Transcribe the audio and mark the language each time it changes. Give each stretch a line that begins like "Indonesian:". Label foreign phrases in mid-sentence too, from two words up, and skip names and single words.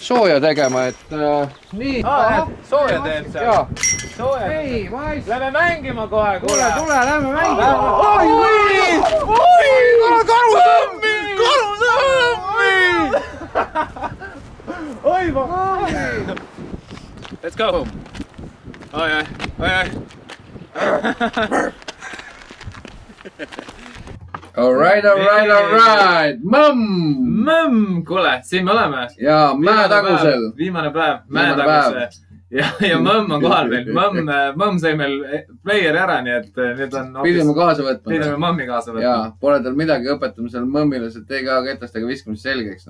Estonian: Sooja tegema, et... Nii. Sooja teeb seal. Jaa. Sooja teeb. Lähme mängima kohe, kuule. Tule, lähme mängima. Oi! Karusõmmi! Karusõmmi! Oi, ma...
English: Let's go home. Oi. Alright.
Estonian: Mõmm, kuule, siin me oleme. Ja Mäetagusel. Viimane päev, Mäetaguse. Ja mõmm on kohal meil. Mõmm sai meil playeri ära, nii et nüüd on... Pidime kaasa võtma. Pidime mõmmi kaasa võtma. Jaa, pole tal midagi õpetama seal mõmmile, see TGA ketastega viskamise selgeks.